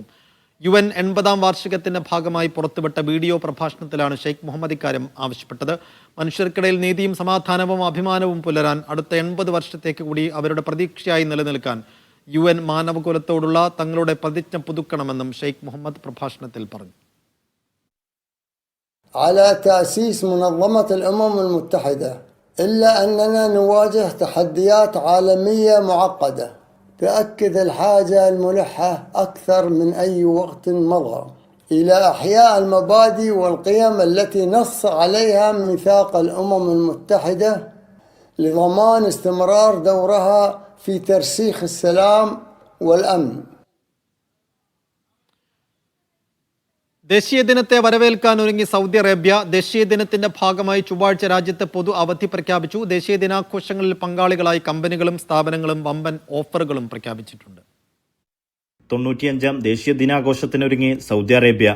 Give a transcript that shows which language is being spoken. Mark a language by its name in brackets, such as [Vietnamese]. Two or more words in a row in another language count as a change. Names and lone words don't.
[Malayalam] UN 80ാം വാർഷികത്തിന്റെ ഭാഗമായി പുറത്തുവിട്ട വീഡിയോ പ്രഭാഷണത്തിലാണ് ഷെയ്ഖ് മുഹമ്മദ് ഇക്കാര്യം ആവശ്യപ്പെട്ടത്. മനുഷ്യർക്കിടയിൽ നീതിയും സമാധാനവും അഭിമാനവും പുലരാൻ അടുത്ത 80 വർഷത്തേക്ക് കൂടി അവരുടെ പ്രതീക്ഷയായി നിലനിൽക്കാൻ UN മാനവകുലത്തോടുള്ള തങ്ങളുടെ പ്രതിജ്ഞ പുതുക്കണമെന്നും ഷെയ്ഖ് മുഹമ്മദ് പ്രഭാഷണത്തിൽ പറഞ്ഞു. [Arabic] على تأسيس منظمة الأمم المتحدة إلا أننا نواجه تحديات عالمية معقدة تأكد الحاجة الملحة أكثر من أي وقت مضى إلى إحياء المبادئ والقيم التي نص عليها ميثاق الأمم المتحدة لضمان استمرار دورها في ترسيخ السلام والأمن. [Malayalam] ദേശീയ ദിനത്തെ വരവേൽക്കാൻ ഒരുങ്ങി സൗദി അറേബ്യ. ദേശീയ ദിനത്തിന്റെ ഭാഗമായി ചൊവ്വാഴ്ച രാജ്യത്ത് പൊതു അവധി പ്രഖ്യാപിച്ചു. ദേശീയ ദിനാഘോഷങ്ങളിൽ പങ്കാളികളായി കമ്പനികളും സ്ഥാപനങ്ങളും വമ്പൻ ഓഫറുകളും പ്രഖ്യാപിച്ചിട്ടുണ്ട്. 95ാം ദേശീയ ദിനാഘോഷത്തിനൊരുങ്ങി സൗദി അറേബ്യ.